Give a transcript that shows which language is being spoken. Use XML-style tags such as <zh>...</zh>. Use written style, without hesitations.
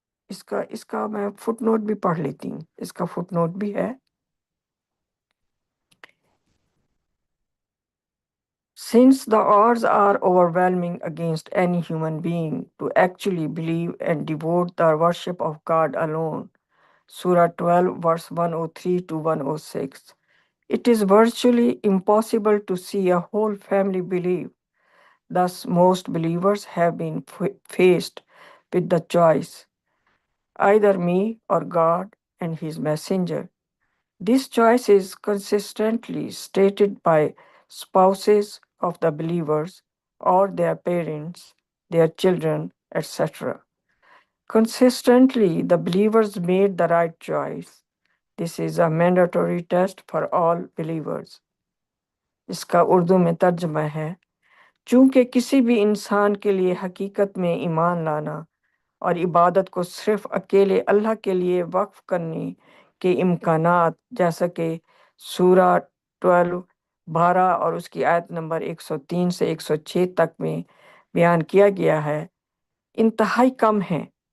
<ur>اس کا میں fit note بھی پڑھ لیتی ہوں، اس کا فٹ نوٹ بھی ہے۔</ur> <en>Since the odds are overwhelming against any human being to actually believe and devote the worship of God alone, Surah 12 verse 103 to 106, it is virtually impossible to see a whole family believe. Thus, most believers have been faced with the choice, either me or God and His messenger. This choice is consistently stated by spouses of the believers or their parents, their children, etc. Consistently, the believers made the right choice. This is a mandatory test for all believers.</en> <ur>اس کا اردو میں ترجمہ ہے چونکہ کسی بھی انسان کے لیے حقیقت میں ایمان لانا اور عبادت کو صرف اکیلے اللہ کے لیے وقف کرنے کے امکانات، جیسا کہ سورہ 12 اور اس کی آیت نمبر 103 سے 106 تک میں بیان کیا گیا ہے، انتہائی کم ہیں۔</ur>